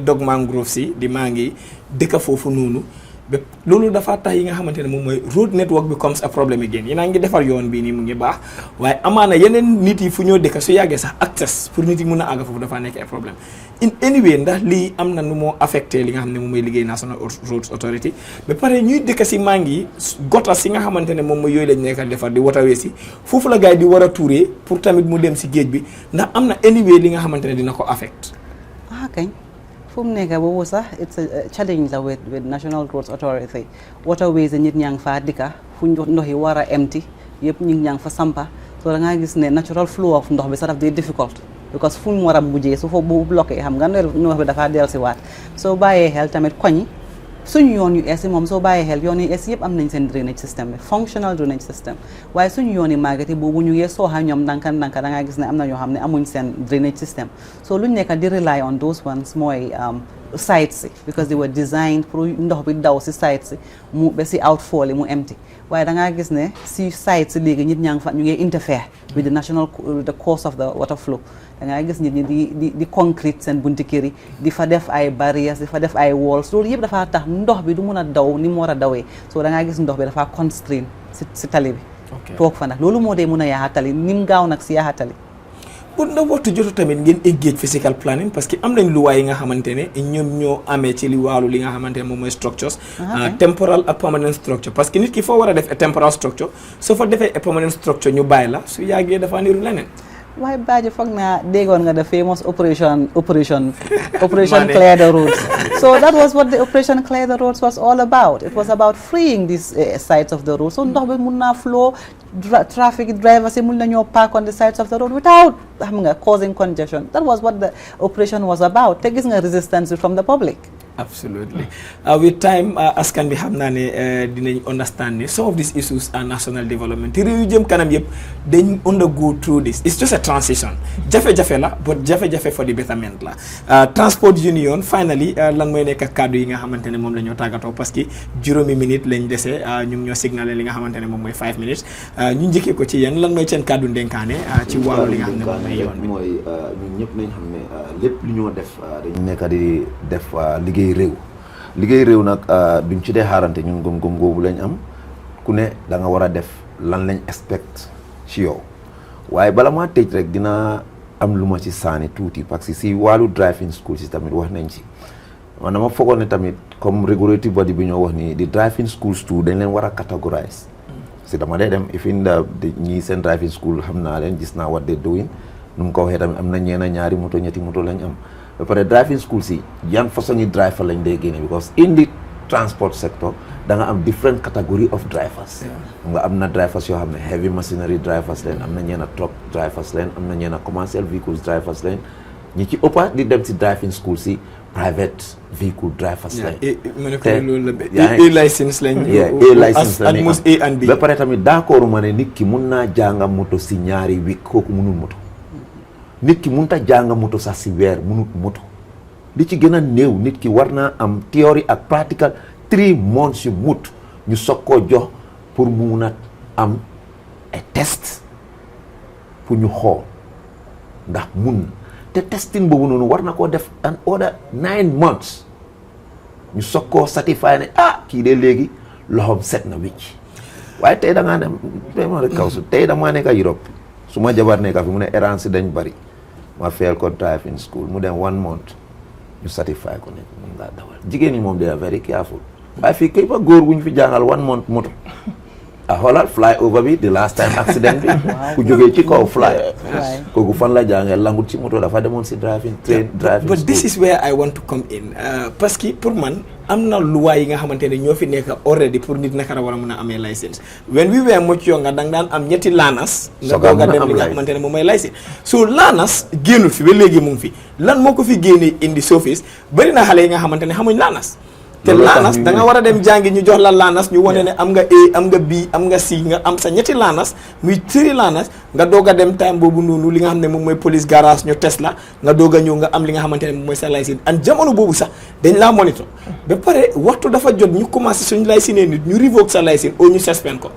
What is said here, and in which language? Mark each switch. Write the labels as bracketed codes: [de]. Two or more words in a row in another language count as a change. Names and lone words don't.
[wo] dog mangrove si di maa ngi dëkka foofu noonu ba loolu dafa tax yi nga xamantene moom mooy [en] road network becomes a problem again [wo] yéen a ngi defar yoon bii nii mu ngi baax waaye amaana yeneen nit yi fu ñoo dëkka su yàggee sax access pour nit yi mun a àgg foofu dafa nekk ay problème [en] in anyway [wo] ndax lii am na nu moo affecté li nga xam ne moom mooy liggéey National Roads Authority ba pare ñuy dëkk si maa ngi gota si nga xamante ne moom mooy yooyu lañ nekk defar di waterway si foofu la gars yi di war a tuuree pour tamit mu dem si géej bi ndax am na anyway li nga xamante ne dina ko affect kañ fu mu nekk boobu sax [en] it's a challenge [wo] la [en] with National Roads Authority waterways [wo] nit ñaa ngi faa dikka fu ndox yi war a empty yëpp ñu ñaa ngi fa sampa so da ngaa gis ne [en] natural flow of [wo] ndox bi sax daf day difficult because fu mu war a mujjee su fa bu bloqué xam nga ndox bi dafa dellu si waat soo bàyyee xel tamit koñi suñu yoon yu ees yi moom soo bàyyee xel yoon yu ees yëpp am nañ seen [en] drainage system [wo] bi [en] functional drainage system [wo] waaye suñu yoon yi màgget yi boobu ñu ngee sooxa ñoom ndànka ndànka da ngaa gis ne am na ñoo xam ne amuñ seen [en] drainage system [wo] so luñ nekk di [en] rely on those ones [wo] mooy sites si [en] because they were designed [wo] pour ndox bi daw si sites si mu ba si outfall yi mu empty waaye da ngaa gis ne si sites si léegi nit ñaa ngi fa ñu ngi [en] interfere with the course of the water flow [wo] da ngaa gis nit ñi di concrete seen bunti kër yi di fa def ay barrières di fa def ay walls loolu yëpp dafa tax ndox bi du mun a daw ni mu war a dawee so da ngaa gis ndox bi dafa constrain si tali bi toog fa nag loolu moo dee mun a yaaxa tali ni mu gaaw nag si yaaxa tali pour ndax waxtu jotu tamit ngeen [en] engage physical planning [fr] parce que [wo] am nañ luwaay yi nga xamante ne ñoom ñoo amee ci li wàllu li nga xamante ne moom mooy [en] structures temporal [wo] ak [en] permanent structure [fr] parce que [wo] nit ki foo war a def [en] temporal structure [wo] soo fa defee [en] permanent structure [wo] ñu bàyyi la su yàggee dafa niru leneen waaye Badji foog naa déggoon nga [en] the famous operation clear the roads so that was what the operation clear the roads was all about. It was about freeing these sides of the road so [wo] ndox bi mun naa [en] flow traffic drivers [wo] yi mun nañoo [en] park on the sides of the road without [wo] xam nga [en] causing congestion. That was what the operation was about [wo] te gis nga [en] resistance from the public. Absolutely. With time, [wo] askan bi xam naa ne dinañ [en] understand ne some of these issues are national development. [wo] Te réew yu jëm kanam yëpp dañ [en] undergo through this. It's just a transition. [wo] Jafe-jafe la, but jafe-jafe [en] for the betterment [wo] la. [en] Transport Union, finally, [wo] lan mooy nekk kàddu yi nga xamante ne moom la ñoo tàggatoo [fr] parce que [wo] juróomi minute lañ dese ñu ngi ñoo signalé li nga xamante ne moom mooy 5 minutes. ñu njëkkee ko ci yéen lan mooy seen kàddu ndenkaane ci wàllu li nga xam ne moom mooy yoon bi. mooy ñun ñëpp nañ xam ne lépp lu ñoo def dañu nekk di def liggéey réew nag duñ ci dee xaarante ñun gëm-gëm googu lañ am ku ne da nga war a def lan lañ expect ci yow waaye bala maa tëj rek dina am lu ma ci saani tuuti [fr] parce que [wo] si wàllu [en] driving school [wo] si tamit wax nañ ci man dama foogoon ne tamit comme [en] regulative body [wo] bi ñoo wax ni di driving schools tout dañ leen war a categorize si dama dee dem ifin ñii seen [en] driving school [wo] xam naa leen gis naa [en] what they doing [wo] nu mu ko waxee tamit am na ñaari moto ñetti moto lañ am ba pare [en] driving school [wo] si yan façon yi driver lañ dee génne [en] because in the transport sector [wo] da nga am [en] different category of drivers [wo] nga am na drivers yoo xam ne [en] heavy machinery drivers [wo] leen am na ñeena [en] truck drivers [wo] leen am na ñeena [en] commercial vehicles drivers [wo] leen ñi ci ëppa di dem si [en] driving school [wo] si [en] private vehicle drivers [wo] leen license lañ license lañ [en] almost A and B [wo] ba pare tamit d'accord ma ne nit ki mun naa jànga moto si ñaari week kooku munul moto nit ki mënut a jàng moto sax si weer mënut moto li ci gën a néew nit ki war naa am théorie ak practical 3 months yu mut ñu soog koo jox pour mu mun a am ay test pour ñu xool ndax mun te testing boobu noonu war na koo def [en] an order [wo] 9 months ñu soog koo certifié ne kii de léegi loxoom set na wicc waaye tey da ngaa ne ma rek kaw su tey damaa nekk Europe su ma jabar nekk fi mu ne errance yi dañ bari ma fayal ko driving school mu dem 1 month ñu certifié ko ne mun ngaa dawal jigéen ñi moom [en] they are very careful [wo] waaye fii kay ba góor bu ñu fi jàngal 1 month moto xoolal [en] fly over [wo] bi [en] the last time [wo] accident bi ku jógee ci kaw fly kooku fan la jàngee langut ci moto dafa demoon si driving [en] but this is where I want to come in [fr] parce que pour [wo] man am na luwaay yi nga xamante ne ñoo fi nekk already pour nit naka la war a mën a amee licence [en] when we were much younger [wo] da nga daan am ñetti laanas nga doog a dem li nga xamante ne moom mooy licence so laanas génnul fi ba léegi mu ngi fi lan moo ko fi génnee indi surface bari na xale yi nga xamante ne xamuñ laanas te laanas da nga war a dem jàngi ñu jox la laanas ñu wane ne am nga A am nga B am nga C nga am sa ñetti laanas muy 3 laanas nga doog a dem time boobu noonu li nga xam ne moom mooy [en] police garage [wo] ñu test la nga doog a ñëw nga am li nga xamante ne moom mooy sa licence an jamono boobu sax dañ laa monitor ba pare waxtu dafa jot ñu commencé suñu licence nit ñu revoke sa licence au ñu suspend ko